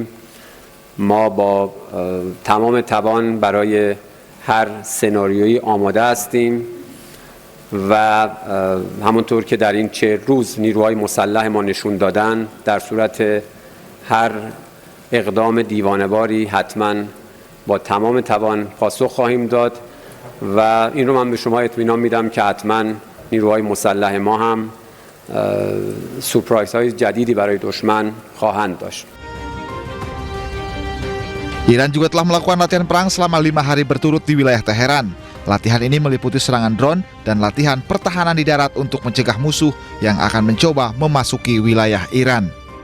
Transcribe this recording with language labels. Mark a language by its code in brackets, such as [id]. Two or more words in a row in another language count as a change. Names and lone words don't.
[fa] ما با تمام توان برای هر سناریویی آماده هستیم و همونطور که در این 40 روز نیروهای مسلح ما نشون دادن، در صورت هر اقدام دیوانه‌واری حتما با تمام توان پاسخ خواهیم داد و این رو من به شما اطمینان میدم که حتما نیروهای مسلح ما هم سورپرایزهای جدیدی برای دشمن خواهند داشت. [id] Iran juga telah melakukan latihan perang selama 5 hari berturut di wilayah Teheran. Latihan ini meliputi serangan drone dan latihan pertahanan di darat untuk mencegah musuh yang akan mencoba memasuki wilayah Iran.